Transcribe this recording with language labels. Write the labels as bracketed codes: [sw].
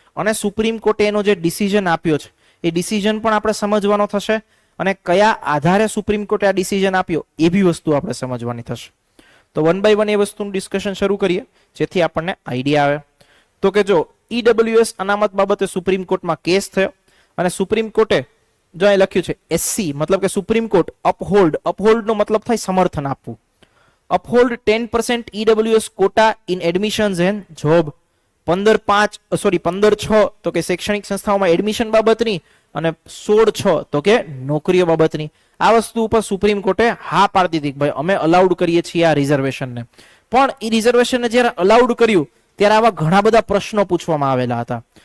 [gu] અને સુપ્રીમ કોર્ટે એનો જે ડિસિઝન આપ્યો છે એ ડિસિઝન પણ આપણે સમજવાનો થશે અને કયા આધારે સુપ્રીમ કોર્ટે આ ડિસિઝન આપ્યો એ બી વસ્તુ આપણે સમજવાની થશે. તો 1 by 1 એ વસ્તુનું ડિસ્કશન શરૂ કરીએ જેથી આપણને આઈડિયા આવે. તો કે જો ઈડબ્લ્યુએસ અનામત બાબતે સુપ્રીમ કોર્ટમાં કેસ થયો અને સુપ્રીમ કોર્ટે જો અહીં લખ્યું છે એસસી, મતલબ કે સુપ્રીમ કોર્ટ અપહોલ્ડ, અપહોલ્ડ નો મતલબ થાય સમર્થન આપવું. [en] uphold 10% EWS quota in admissions and job. [gu] 15/6 તો કે શૈક્ષણિક સંસ્થાઓમાં એડમિશન બાબતની અને 16/6 તો કે નોકરીઓ બાબતની. આ વસ્તુ ઉપર સુપ્રીમ કોર્ટે હા પાડી દીધી કે ભાઈ અમે અલાઉડ કરીએ છીએ આ રિઝર્વેશનને. પણ એ રિઝર્વેશનને જ્યારે અલાઉડ કર્યું ત્યારે આવા ઘણા બધા પ્રશ્નો પૂછવામાં આવેલા હતા.